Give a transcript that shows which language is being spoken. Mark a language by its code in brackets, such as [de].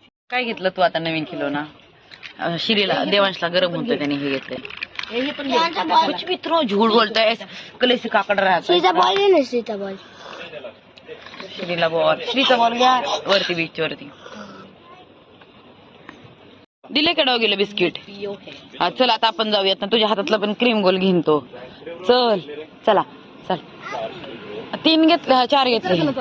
[mr] काय घेतलं तू आता नवीन किलो ना? शिरीला देवांशला गरम होतं त्याने हे घेतलंय. [hi] कुछ भी इतना झूठ बोलता है, गले से काकड़ रहा है. सीधा बॉल है ना, सीधा बॉल. [mr] श्रीला बॉल, श्रीचा बॉल घ्या वरती बीच वरती. दिले का डॉगीला बिस्किट? हा चल आता आपण जाऊयात ना, तुझ्या हातातला पण क्रीम गोल घेईन तो. चल चला चल. 3 घेतले, 4 घेतले.